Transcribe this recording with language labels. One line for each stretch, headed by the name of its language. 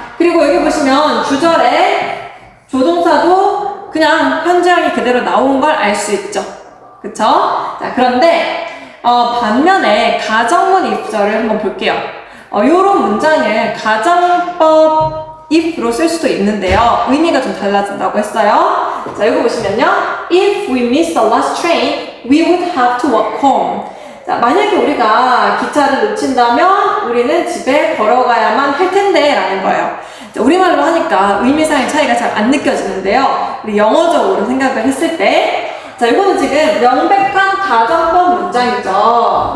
Korean: 그리고 여기 보시면 주절에 조동사도 그냥 현재형이 그대로 나온 걸 알 수 있죠. 그쵸? 자, 그런데 반면에 가정문 if절을 한번 볼게요. 요런 문장을 가정법 if로 쓸 수도 있는데요. 의미가 좀 달라진다고 했어요. 자, 이거 보시면요.
English: If we miss the last train, we would have to walk home.
Korean: 자, 만약에 우리가 기차를 놓친다면 우리는 집에 걸어가야만 할 텐데 라는 거예요. 자, 우리말로 하니까 의미상의 차이가 잘 안 느껴지는데요. 우리 영어적으로 생각을 했을 때, 자, 이거는 지금 명백한 가정법 문장이죠.